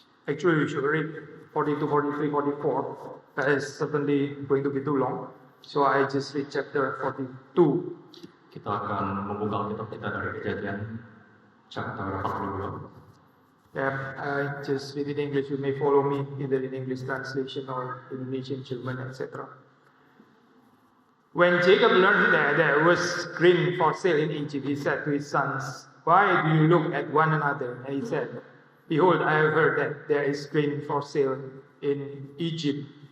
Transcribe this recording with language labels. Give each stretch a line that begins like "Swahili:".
English: Actually, we should read 42, 43, 44. That is certainly going to be too long. So I just read chapter 42.
Indonesian: Kita akan membuka Alkitab kita dari Kejadian chapter 42.
English: Yeah, I just read it in English. You may follow me either in English translation or Indonesian, German, etc. When Jacob learned that there was grain for sale in Egypt, he said to his sons, "Why do you look at one another?" And he said, "Behold, I have heard that there is grain for sale in Egypt.